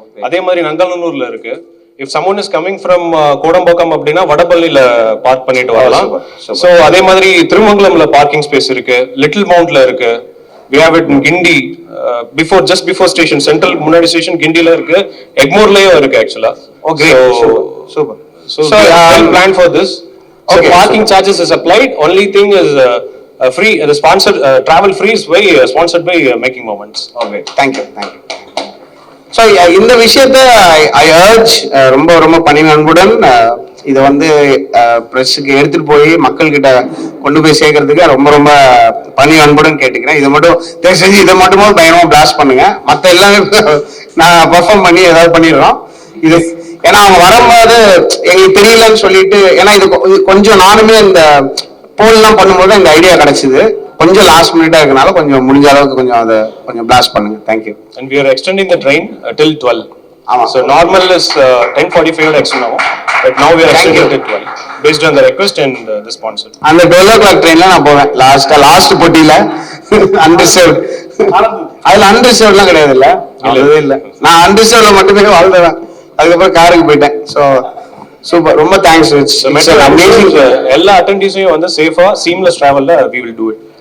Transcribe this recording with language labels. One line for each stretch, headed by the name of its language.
Tamil: அதே மாதிரி நங்கநல்லூர்ல இருக்கு.
English: if someone is coming from
Tamil: Kodambakkam அப்படின்னா வடபள்ளியில பார்க் பண்ணிட்டு வரலாம். சோ அதே மாதிரி திருமங்கலம்ல பார்க்கிங் ஸ்பேஸ் இருக்கு, லிட்டில் மவுண்ட்ல இருக்கு,
English: we have it in Gindi just before station central
Tamil: முன்னாடி ஸ்டேஷன் கிண்டில இருக்கு, எக்மோர்லயும் இருக்கு ஆக்சுவலா.
English: Okay super. So well planned for this. So Okay, parking charges is applied. Only thing is free. The sponsored travel free is sponsored by Making Moments. Okay thank you.
Tamil: So இந்த விஷயத்த ஐ urge ரொம்ப ரொம்ப பணிவன்புடன் இதை வந்து ப்ரெஸ்ஸுக்கு எடுத்துட்டு போய் மக்கள்கிட்ட கொண்டு போய் சேர்க்கறதுக்கு ரொம்ப ரொம்ப பணிவன்புடன் கேட்டுக்கிறேன். இதை மட்டும் தயவு செஞ்சு இதை மட்டுமே பயணமா பிளாஸ்ட் பண்ணுங்க. மற்ற எல்லாமே நான் பர்ஃபார்ம் பண்ணி ஏதாவது பண்ணிடுறோம். இது ஏன்னா அவங்க வரும்போது எங்களுக்கு தெரியலன்னு சொல்லிட்டு, ஏன்னா இது கொஞ்சம் நானுமே இந்த போல்லாம் பண்ணும்போது இந்த ஐடியா கிடைச்சிது. கொஞ்சம் லாஸ்ட் மினிட்டா இருக்கனால கொஞ்சம் முடிஞ்ச அளவுக்கு கொஞ்சம் அதை கொஞ்சம் பிளாஸ்ட் பண்ணுங்க.
English: Thank you. And we are extending the train till 12.
Tamil: ஆமா.
English: So normal is 10:45 extra now, but now we are extending till 12 based on the request and the sponsor.
Tamil: அந்த 12 o'clock ட்ரெயின்ல நான் போவேன் லாஸ்ட் போட்டியில அன்ரிசர்வ். அதுல அன்ரிசர்வ்லாம் கிடையாது இல்ல, அதுவே இல்ல. நான் அன்ரிசர்வ்ல மட்டுமே வாழ்ந்தேன். அதுக்கப்புறம் காருக்கு போயிட்டேன். ஸோ சூப்பர், ரொம்ப தேங்க்ஸ்.
English: Amazing.
Tamil: எல்லா அட்டெண்டீஸையும் வந்து சேஃபா seamless டிராவல்ல
English: we will do it.